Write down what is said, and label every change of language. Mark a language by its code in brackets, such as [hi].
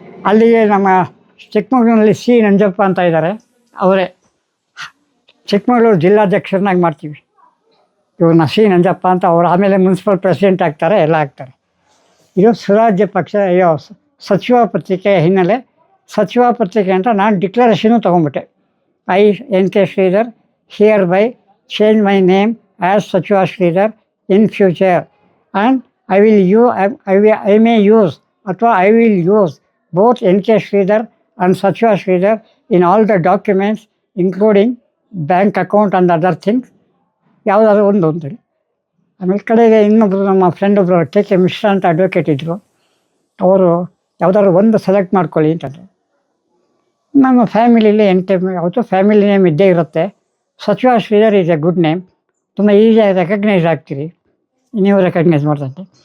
[kn] ಅಲ್ಲಿಗೆ ನಮ್ಮ ಚಿಕ್ಕಮಗಳೂರಿನಲ್ಲಿ ಸಿ ನಂಜಪ್ಪ ಅಂತ ಇದ್ದಾರೆ, ಅವರೇ ಚಿಕ್ಕಮಗಳೂರು ಜಿಲ್ಲಾಧ್ಯಕ್ಷರನ್ನಾಗಿ ಮಾಡ್ತೀವಿ ಇವ್ರನ್ನ, ಸಿ ನಂಜಪ್ಪ ಅಂತ. ಅವರು ಆಮೇಲೆ ಮುನ್ಸಿಪಲ್ ಪ್ರೆಸಿಡೆಂಟ್ ಆಗ್ತಾರೆ, ಎಲ್ಲ ಆಗ್ತಾರೆ. ಇದು ಸ್ವರಾಜ್ಯ ಪಕ್ಷ ಸಚಿವ ಪತ್ರಿಕೆಯ ಹಿನ್ನೆಲೆ. ಸಚಿವ ಪತ್ರಿಕೆ ಅಂತ ನಾನು ಡಿಕ್ಲರೇಷನು ತೊಗೊಂಡ್ಬಿಟ್ಟೆ. [en] I, N.K. Sridhar, hereby change my name as Sachiva Sridhar in future, and I may use ಅಥವಾ I will use both N.K. Sridhar and Sachiva Sridhar in all the documents including bank account and other things. [kn] ಯಾವುದಾದ್ರು ಒಂದು ಅಂತೇಳಿ. ಆಮೇಲೆ ಕಡೆಗೆ ಇನ್ನೊಬ್ಬರು ನಮ್ಮ friend ಒಬ್ಬರು K Mishra ಅಂತ ಅಡ್ವೊಕೇಟ್ ಇದ್ದರು, ಅವರು ಯಾವುದಾದ್ರು ಒಂದು ಸೆಲೆಕ್ಟ್ ಮಾಡ್ಕೊಳ್ಳಿ ಅಂತಂದರು. ನಮ್ಮ ಫ್ಯಾಮಿಲಿಲಿ ಯಾವತ್ತೂ ಫ್ಯಾಮಿಲಿ ನೇಮ್ ಇದ್ದೇ ಇರುತ್ತೆ. ಸಚಿವ Sridhar [en] is a good name, [kn] ತುಂಬ ಈಸಿಯಾಗಿ ರೆಕಗ್ನೈಸ್ ಆಗ್ತೀರಿ, ನೀವು ರೆಕಗ್ನೈಸ್ ಮಾಡ್ದಂತೆ.